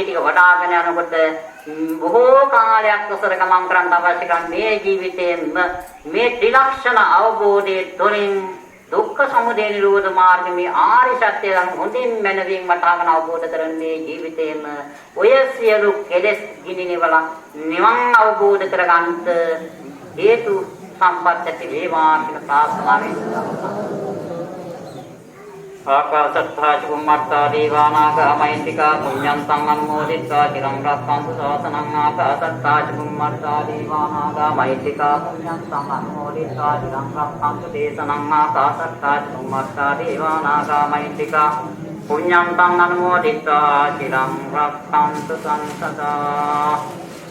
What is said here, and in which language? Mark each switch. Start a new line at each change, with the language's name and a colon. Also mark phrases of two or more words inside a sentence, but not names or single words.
Sinhala: ටික වඩාගෙන යනකොට බොහෝ කාලයක් උසර ගමන් කරන්න අවශ්‍ය කරන මේ ජීවිතයේම මේ ත්‍රිලක්ෂණ අවබෝධයේ තුළින් දුක්ඛ සමුදය නිරෝධ මාර්ග මේ ආර්ය සත්‍ය හොඳින් මනවින් වටහාගෙන අවබෝධ කරන්නේ ජීවිතයේම ඔය සියලු කෙලෙස් ගිනිනවලා නිවන් අවබෝධ කරගන්නට හේතු සම්පත් ඇති වේවා කියලා ප්‍රාර්ථනා කරනවා.
Pali: ආකාශත්තා චුම්මත්තා දේවානාගා මහින්దికා පුඤ්ඤන්තං අනුමෝදිත්වා චිරං රක්ඛන්තු ශාසනං ආකාශත්තා චුම්මත්තා දේවානාගා මහින්దికා පුඤ්ඤන්තං අනුමෝදිත්වා චිරං රක්ඛන්තු දේශනං ආකාශත්තා චුම්මත්තා දේවානාගා මහින්దికා පුඤ්ඤන්තං අනුමෝදිත්වා චිරං රක්ඛන්තු සංසදා